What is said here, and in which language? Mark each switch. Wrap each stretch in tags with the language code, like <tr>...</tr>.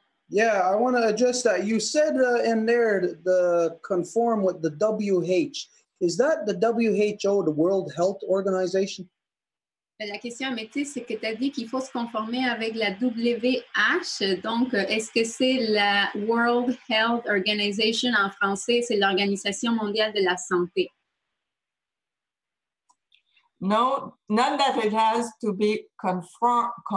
<en>Yeah, I want to adjust that. You said in there the conform with the WH. Is that the WHO, the World Health Organization?</en> <fr>La question, Améthyste, c'est que tu as dit qu'il faut se conformer avec la WH. Donc, est-ce que c'est la</fr> <en>World Health Organization</en> <fr>en français? C'est l'Organisation mondiale de la santé.</fr> <en>No, not that it has to be conformed.</en>